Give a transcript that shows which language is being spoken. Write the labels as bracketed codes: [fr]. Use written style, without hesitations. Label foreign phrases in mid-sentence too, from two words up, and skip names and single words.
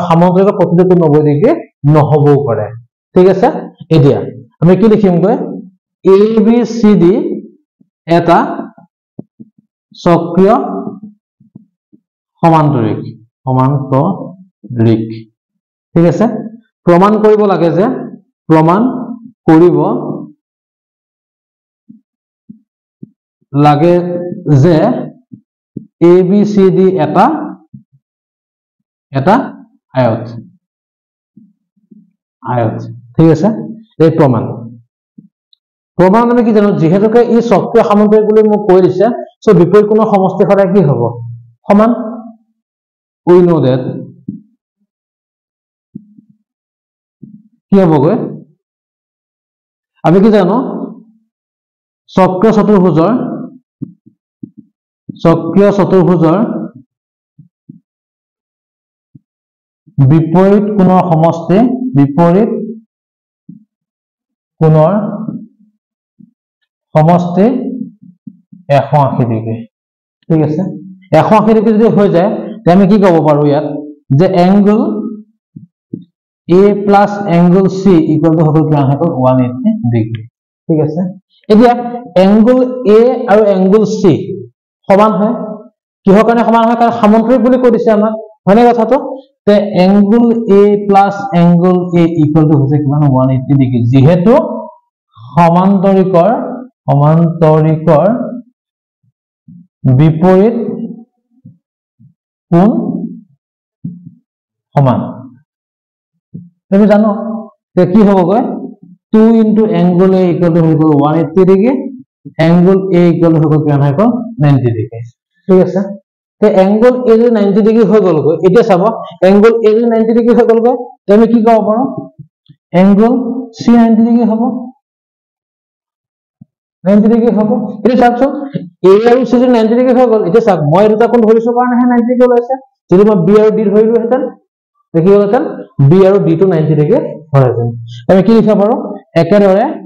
[as] সামন্তৰিকৰ প্ৰতিটো কোণ 90 ডিগ্ৰী নহবও পাৰে ঠিক আছে এতিয়া আমি কি লিখিম গৈ ABCD এটা চক্ৰীয় সমান্তৰিক ঠিক আছে প্ৰমাণ কৰিব লাগে যে ABCD এটা আয়ত ঠিক আছে এই প্ৰমাণ আমি কি জানো যেহেতুকে ই চক্ৰীয় সামন্তৰিক বুলি মোক কৈ দিছে সো বিপৰীত কোণৰ সমষ্টি সদায় কি হ'ব সমান [en] we know that [as] কি হ'ব গৈ আমি কি জানো চক্ৰীয় চতুৰ্ভুজৰ বিপৰীত কোণৰ সমষ্টি কোণৰ সমষ্টি 180 ডিগ্ৰী ঠিক আছে 180 ডিগ্ৰী যদি হৈ যায় তে আমি কি ক'ব পাৰো ইয়াত যে [en] angle A plus angle C equal to [as] হবে কিমান হ'ব 180 ডিগ্ৰী ঠিক আছে এতিয়া এংগল A আৰু এংগল C সমান হয় কিহৰ কাৰণে সমান হয় কাৰণ সামান্তৰিক বুলি কৈ দিছে আমাক হয়নে কথাটো তে [en] angle A plus angle A equal to [as] হৈছে কিমান 180 ডিগ্ৰী যেহেতু সমান্তৰিকৰ বিপৰীত কোণ সমান তুমি জানো তে কি হ'বগৈ [en] 2 into angle A equal to [as] 180 ডিগ্ৰী [en] angle A equal to [as] কিমান হ'ব 90 ডিগ্ৰী ঠিক আছে তে [en] angle A [as] যদি 90 ডিগ্ৰী হৈ গ'লগৈ এতিয়া চাব [en] angle A [as] যদি 90 ডিগ্ৰী হৈ গ'লগৈ তে আমি কি ক'ব পাৰো [en] angle C [as] 90 ডিগ্ৰী হ'ব 90 ডিগ্ৰী হ'ব এটা চাওকচোন A আৰু C যদি 90 ডিগ্ৰী হৈ গ'ল এতিয়া চাওক মই দুটা কোণ ধৰিছো কাৰণেহে 90 ডিগ্ৰী ওলাইছে যদি মই B আৰু D ধৰিলো হেতেন কি হ'লহেঁতেন B আৰু D টো 90 ডিগ্ৰী হ'লহেঁতেন আমি কি লিখিব পাৰো একেদৰে